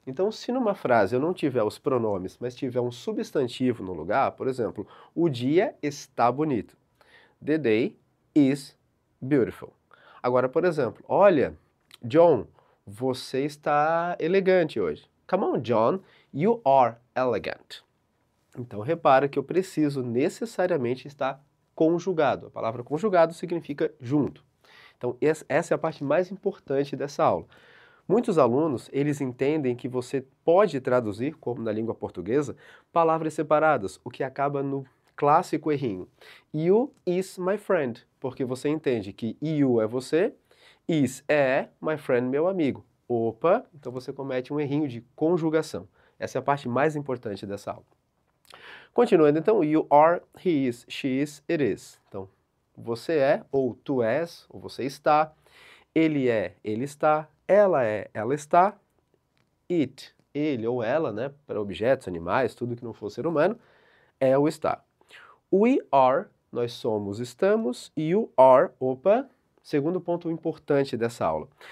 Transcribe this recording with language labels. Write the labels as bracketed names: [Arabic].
[Portuguese] Então, se numa frase eu não tiver os pronomes, mas tiver um substantivo no lugar, por exemplo, o dia está bonito. [English] The day is beautiful. [Portuguese] Agora, por exemplo, olha, John, você está elegante hoje. [English] Come on, John, you are elegant. [Portuguese] Então, repara que eu preciso necessariamente estar conjugado. A palavra conjugado significa junto. Então, essa é a parte mais importante dessa aula. Muitos alunos, eles entendem que você pode traduzir, como na língua portuguesa, palavras separadas, o que acaba no clássico errinho. [English] You is my friend, [Portuguese] porque você entende que you é você, is é my friend, meu amigo. Opa, então você comete um errinho de conjugação. Essa é a parte mais importante dessa aula. Continuando, então, [English] you are, he is, she is, it is. [Portuguese] Então, você é, ou tu és, ou você está, ele é, ele está, ela é, ela está, it, ele ou ela, né, para objetos, animais, tudo que não for ser humano, é ou está. [English] We are, [Portuguese] nós somos, estamos, e [English] you are, [Portuguese] opa, segundo ponto importante dessa aula.